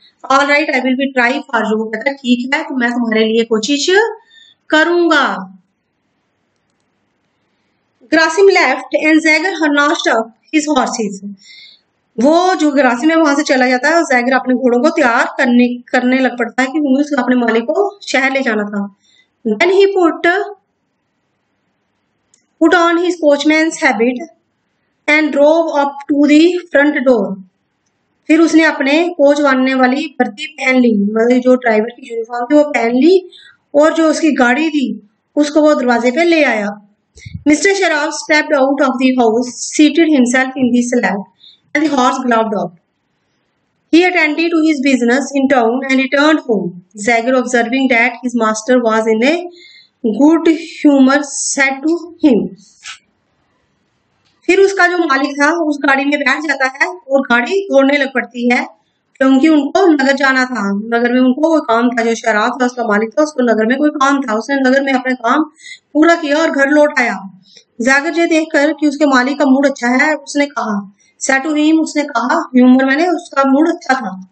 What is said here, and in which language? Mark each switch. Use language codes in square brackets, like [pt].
[en] All right I will be try for you. [hi] कहता है ठीक है तो मैं तुम्हारे लिए कोशिश करूंगा। [en] Gerasim left and Zagor harnessed up his horses. [hi] वो जो ग्रासिम है वहां से चला जाता है और जैगर अपने घोड़ों को तैयार करने लग पड़ता है कि उसने अपने मालिक को शहर ले जाना था। [en] Then he put on his coachman's habit and drove up to the front door. [hi] फिर उसने अपने कोच बांधने वाली वर्दी पहन ली, मतलब जो ड्राइवर की यूनिफॉर्म थी वो पहन ली, और जो उसकी गाड़ी थी उसको वो दरवाजे पे ले आया। [en] Mister शराब stepped out of the house, seated himself in the sled, and the horse galloped off. He attended to his business in town and returned home. Zagor, observing that his master was in a good humor, said to him. [hi] फिर उसका जो मालिक था उस गाड़ी में बैठ जाता है और गाड़ी दौड़ने लग पड़ती है, क्योंकि उनको नगर जाना था। नगर में उनको कोई काम था, जो शराब था उसका मालिक था, उसको नगर में कोई काम था। उसने नगर में अपना काम पूरा किया और घर लौट आया। जैगर ये देखकर कि उसके मालिक का मूड अच्छा है, उसने कहा [en] said to him, [hi] उसने कहा, ह्यूमर मैंने उसका मूड अच्छा था।